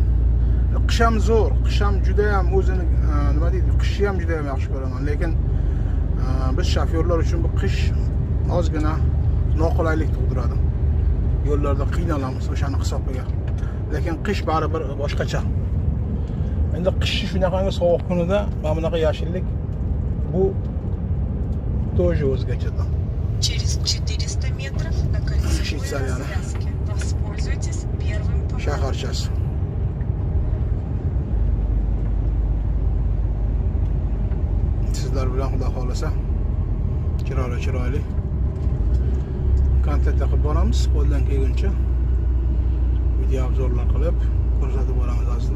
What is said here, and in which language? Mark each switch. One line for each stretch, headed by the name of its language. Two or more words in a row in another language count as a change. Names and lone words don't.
Uzbek: Qish ham zo'r, qish ham juda ham o'zini nima deydi, qishni ham juda ham yaxshi ko'raman, lekin biz shofyorlar uchun bu qish ozgina noqulaylik tug'diradi. Yo'llarda qiynalamiz o'shani hisobiga. Lekin qish baribir boshqacha. Endi qishni shunaqangi sovuq kunida mana bunaqa yashillik bu тоже o'zgachadan.
Russian: Через 400 метров на кольцевой развязке. Воспользуйтесь первым поворотом.
Uzbek: Shaharchasi. Sizlar bilan xudo xolasa chiroyli kontentlar qilib boramiz, qo'ldan kelguncha video obzorlar qilib ko'rsatib boramiz azizlar.